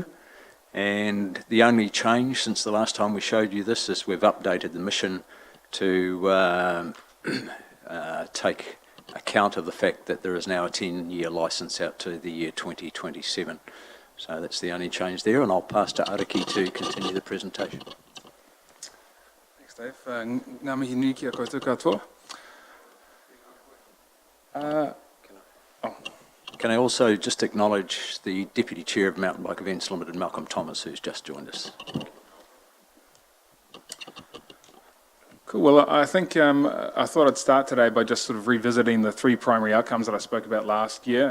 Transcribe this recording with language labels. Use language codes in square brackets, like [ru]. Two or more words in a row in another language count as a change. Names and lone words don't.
[en] And the only change since the last time we showed you this is we've updated the mission to take account of the fact that there is now a 10-year licence out to the year 2027. So that's the only change there, and I'll pass to Ariki to continue the presentation. Thanks, Dave. [mi] Ngā mihi nui ki a koutou katoa. [en] Can I also just acknowledge the Deputy Chair of Mountain Bike Events Limited, Malcolm Thomas, who's just joined us. Cool. Well, I think I thought I'd start today by just sort of revisiting the three primary outcomes that I spoke about last year.